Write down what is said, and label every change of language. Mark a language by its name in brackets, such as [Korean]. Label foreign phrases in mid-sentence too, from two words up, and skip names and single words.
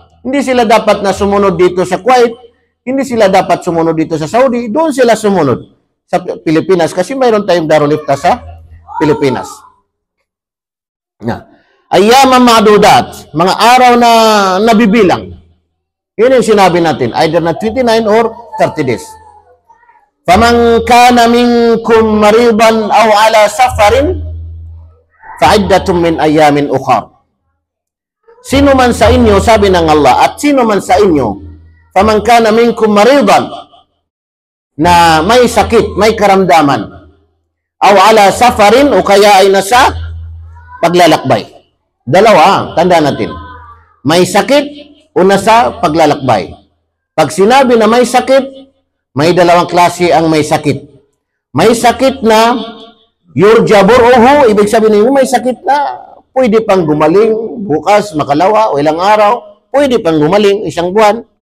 [Filipino] Hindi sila dapat na sumunod dito sa Kuwait, hindi sila dapat sumunod dito sa Saudi, doon sila sumunod sa Pilipinas kasi mayroon tayong Darul Ifta sa Pilipinas. [Arabic] أياما معدودات, [Filipino] mga araw na nabibilang. Yun yung sinabi natin, either na 29 or 30 days. [Arabic] فمن كان منكم مريضا أو على سفر فعدة من أيام أخر. [Filipino] Sino man sa inyo, sabi ng Allah, at sino man sa inyo, [Arabic] فمن كان منكم مريضا, [Filipino] na may sakit, may karamdaman, [Arabic] أو على سفر, [Filipino] o kaya ay nasa paglalakbay. Dalawa, tanda natin. May sakit o nasa paglalakbay. Pag sinabi na may sakit, may dalawang klase ang may sakit. May sakit na yurjaburuhu, ibig sabihin nyo, may sakit na pwede pang gumaling bukas, makalawa, o ilang araw, pwede pang gumaling isang buwan.